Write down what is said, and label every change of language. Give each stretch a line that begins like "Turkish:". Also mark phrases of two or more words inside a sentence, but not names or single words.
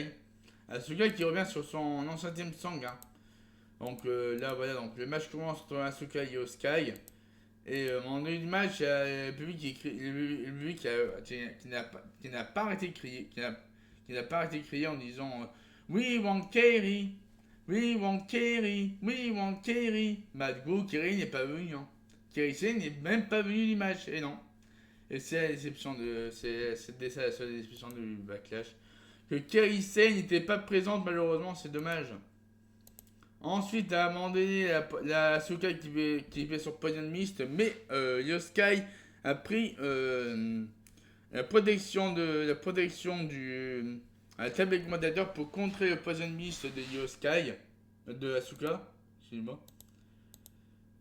French: Asuka qui revient sur son ancien thème song. Hein. Donc là, voilà, donc le match commence entre Asuka et Io Sky. Et en début du match, il y a le public qui n'a pas arrêté de crier, qui n'a pas arrêté de crier en disant
English: We want Kerry, we want Kerry, we want Kerry.
French: Bah du coup, Kerry n'est pas venu. Hein. Kerry Sane n'est même pas venu du match. Et non. Et c'est la déception c'est la seule déception du Backlash. Que Kerry Sane n'était pas présente malheureusement, c'est dommage. Ensuite, à un moment donné, la Asuka qui fait son Poison Mist, mais Io Sky a pris la protection du la table avec modérateur pour contrer le Poison Mist de Io Sky, de Asuka, excusez-moi.